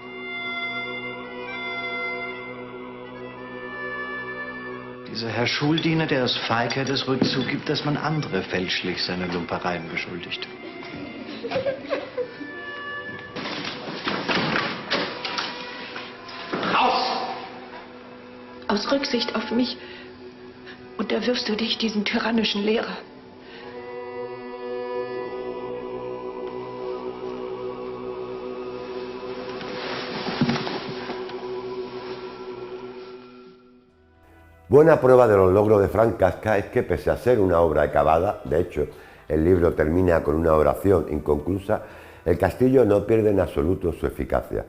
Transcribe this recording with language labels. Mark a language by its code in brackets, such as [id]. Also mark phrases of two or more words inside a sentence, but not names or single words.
[de] Dieser Herr Schuldiener, der aus Feigheit es ruhig zugibt, dass man andere fälschlich seine Lumpereien beschuldigt. Raus! Aus Rücksicht auf mich unterwirfst du dich diesem tyrannischen Lehrer. [es] Buena prueba de los logros de Frank Kafka es que, pese a ser una obra acabada, de hecho el libro termina con una oración inconclusa, El castillo no pierde en absoluto su eficacia.